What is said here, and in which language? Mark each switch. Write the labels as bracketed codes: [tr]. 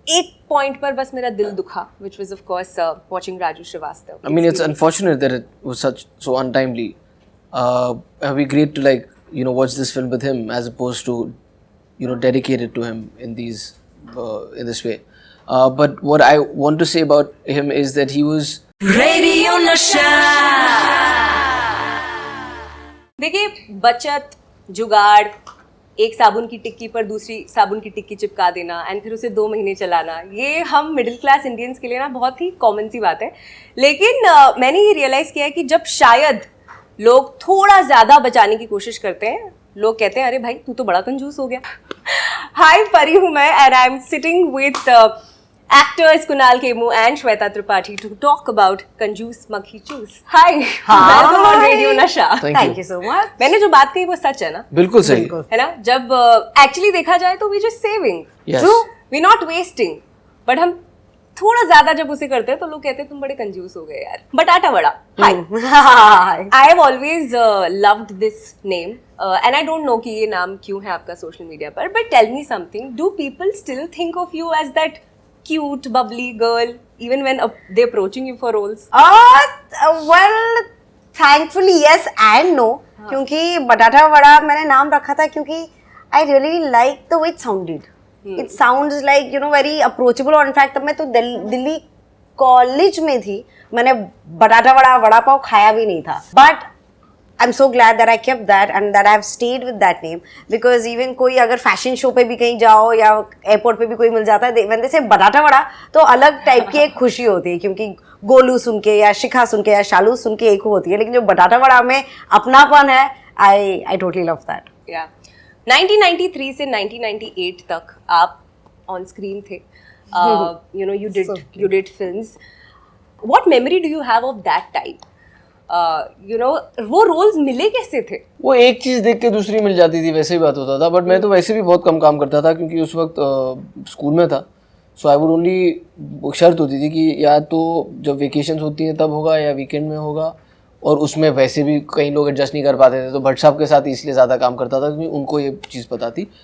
[hi] एक पॉइंट पर बस मेरा दिल दुखा, [en] which was of course watching Raju Srivastava. I mean, it's unfortunate that it was so untimely. It would be great to watch this film with him as opposed to dedicate it to him in this way. But what I want to say about him is that he was Radio Nasha. [hi] देखिए, बचत, जुगाड़, एक साबुन की टिक्की पर दूसरी साबुन की टिक्की चिपका देना एंड फिर उसे 2 महीने चलाना, ये हम मिडिल क्लास इंडियंस के लिए ना बहुत ही कॉमन सी बात है. लेकिन मैंने ये रियलाइज किया है कि जब शायद लोग थोड़ा ज्यादा बचाने की कोशिश करते हैं, लोग कहते हैं अरे भाई तू तो बड़ा कंजूस हो गया. [en] hi, [hi] परी हूँ मैं [en] And I am sitting with actors Kunal Kemu and Shweta Tripathi to talk about Kanjoos Makhi Choose. Hi, welcome on Radio Nasha. Thank you so much. [hi] मैंने जो बात कही वो सच है ना? बिल्कुल सही है ना? जब एक्चुअली देखा जाए तो [en] we just saving. Yes. True, we not wasting. [hi] But हम थोड़ा ज्यादा जब उसे करते हैं तो लोग कहते हैं तुम बड़े कंजूस हो गए यार. बटाटा vada. Hi. [en] I have always loved this name. And I don't know [hi] कि ये नाम क्यों है आपका सोशल मीडिया पर. [en] But tell me something. Do people still think of you as that cute, bubbly girl, even when they're approaching you for roles? Well, thankfully yes and no. [hi] क्योंकि बटाटा वड़ा मैंने नाम रखा था क्योंकि [en] I really like the way it sounded. It sounds like very approachable. [hi] और in fact तब मैं तो दिल्ली कॉलेज में थी, मैंने बटाटा वड़ा वड़ा पाव खाया भी नहीं था. [en] But I'm so glad that I kept that and that I've stayed with that name because even [hi] कोई अगर फैशन शो पे भी कहीं जाओ या एयरपोर्ट पे भी कोई मिल जाता है, [en] when they say [hi] बटाटा वड़ा तो अलग टाइप की एक खुशी होती है क्योंकि गोलू सुन के या शिखा सुन के या शालू सुन के एक होती है, लेकिन जो बटाटा वड़ा में अपनापन है, [en] I totally love that. Yeah. [hi] 1993 से 1998 तक आप [en] on screen [hi] थे. [en] You did films. What memory do you have of that time? [hi] वो रोल्स मिले कैसे थे? वो एक चीज देख के दूसरी मिल जाती थी, वैसे ही बात होता था. बट मैं तो वैसे भी बहुत कम काम करता था क्योंकि उस वक्त स्कूल में था. [en] so I would only, [hi] शर्त होती थी कि या तो जब वेकेशन होती हैं तब होगा या वीकेंड में होगा, और उसमें वैसे भी कई लोग एडजस्ट नहीं कर पाते थे तो भट्ट साहब के साथ इसलिए ज़्यादा काम करता था क्योंकि उनको ये चीज़ पता थी.